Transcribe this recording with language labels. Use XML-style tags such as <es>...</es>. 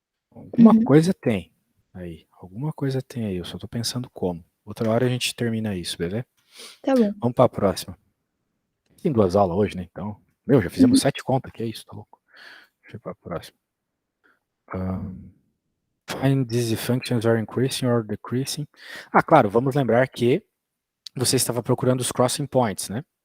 <pt>Alguma Uhum. coisa tem aí. Alguma coisa tem aí. Eu só tô pensando como. Outra hora a gente termina isso, beleza? Tá bom. Vamos pra próxima. Tem 2 aulas hoje, né? Então, meu, já fizemos Uhum. 7 contas, que é isso, tá louco? Deixa eu ir pra próxima.</pt> <en>Find these functions are increasing or decreasing.</en> <pt>Ah, claro, vamos lembrar que você estava procurando os crossing points, né?</pt>